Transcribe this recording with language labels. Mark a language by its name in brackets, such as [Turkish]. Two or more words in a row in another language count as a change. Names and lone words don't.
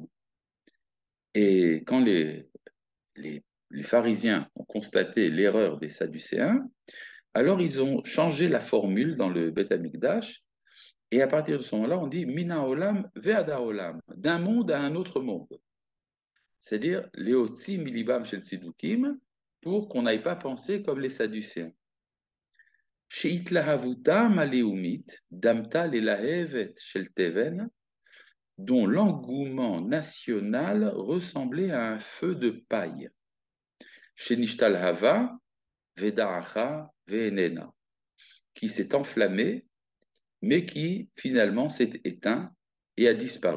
[French] Et quand les pharisiens ont constaté l'erreur des Sadducéens, alors ils ont changé la formule dans le Beth Amikdash. Et à partir de ce moment-là, on dit [Hebrew] מן העולם ועד העולם, [French] d'un monde à un autre monde. [Hebrew] C'est-à-dire להוציא מליבם של צדוקים, [French] pour qu'on n'aille pas penser comme les Sadducéens. [Hebrew] שהתלהבותה הלאומית דמתה ללהבת של תבן, [French] dont l'engouement national ressemblait à un feu de paille. [Hebrew] שהשתלהבה ודעכה ואיננה, [French] qui s'est enflammé, mais qui finalement s'est éteint et a disparu.